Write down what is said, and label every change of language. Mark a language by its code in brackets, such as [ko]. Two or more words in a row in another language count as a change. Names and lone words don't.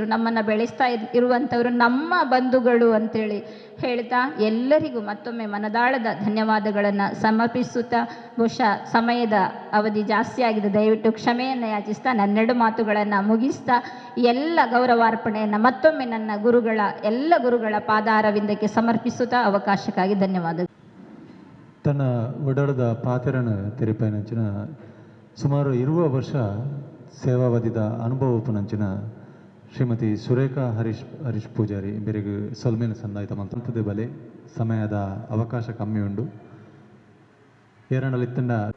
[kn] ನಮ್ಮನ್ನು ಬೆಳೆಸ್ತಾ ಇರುವಂಥವರು ನಮ್ಮ ಬಂಧುಗಳು ಅಂತೇಳಿ ಹೇಳ್ತಾ ಎಲ್ಲರಿಗೂ ಮತ್ತೊಮ್ಮೆ ಮನದಾಳದ ಧನ್ಯವಾದಗಳನ್ನು ಸಮರ್ಪಿಸುತ್ತಾ, ಬಹುಶಃ ಸಮಯದ ಅವಧಿ ಜಾಸ್ತಿ ಆಗಿದೆ, ದಯವಿಟ್ಟು ಕ್ಷಮೆಯನ್ನು ಯಾಚಿಸ್ತಾ ನನ್ನೆರಡು ಮಾತುಗಳನ್ನು ಮುಗಿಸ್ತಾ ಎಲ್ಲ ಗೌರವಾರ್ಪಣೆಯನ್ನು ಮತ್ತೊಮ್ಮೆ ನನ್ನ ಎಲ್ಲ ಗುರುಗಳ ಪಾದಾರವಿಂದಕ್ಕೆ ಸಮರ್ಪಿಸುತ್ತಾ ಅವಕಾಶಕ್ಕಾಗಿ ಧನ್ಯವಾದಗಳು. [tcy] ತನ್ನ ಒಡಡದ ಪಾತೆರನ ತೆರೆಪೈನಂಚಿನ ಸುಮಾರು 20 ವರ್ಷ ಸೇವಾವಧಿದ ಅನುಭವಪುನಂಚಿನ ಶ್ರೀಮತಿ ಸುರೇಖಾ ಹರೀಶ್ ಪೂಜಾರಿ ಬೇರೆಗೆ ಸೊಲ್ಮೇನ ಸಂದಾಯಿತ ಮಂತಂತದೆ ಬಲೆ ಸಮಯದ ಅವಕಾಶ ಕಮ್ಮಿ ಉಂಡು ಏರಣಲಿತ್ತಂಡ